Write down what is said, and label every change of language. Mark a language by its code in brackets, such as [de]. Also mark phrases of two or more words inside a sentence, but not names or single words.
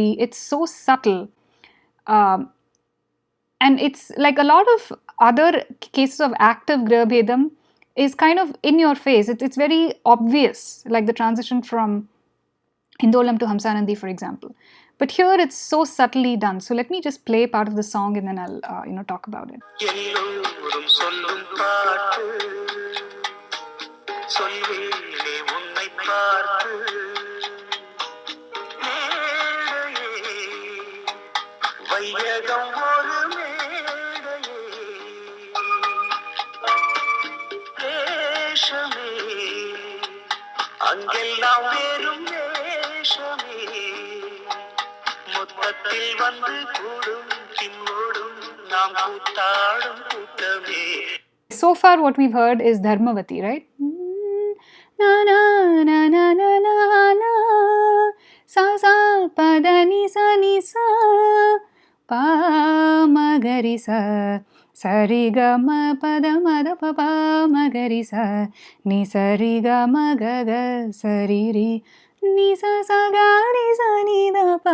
[en] It's so subtle, and it's like a lot of other cases of active Gruhabhedam is kind of in your face. It's very obvious, like the transition from Hindolam to Hamsanandi, for example. But here it's so subtly done. So let me just play part of the song and then I'll talk about it. [ta] எல்லோரும் சொல்லும் பாட்டு சொல்வேலே உன்னை பார்த்து மேடையே வையகம் ஒரு மேடையே வேஷமே அங்கெல்லாம் வெறும் வேஷமே மொத்தத்தில் வந்து கூடும் கின்னோடும் நாம் கூட்டாடும் கூட்டமே. [en] So far what we've heard is Dharmavati, right? Na na na na na na na sa sa pa da ni sa pa ma ga ri sa ri ga ma pa da pa pa ma ga ri sa ni ga ma ga ga sa ri ni sa ga ri sa ni da pa.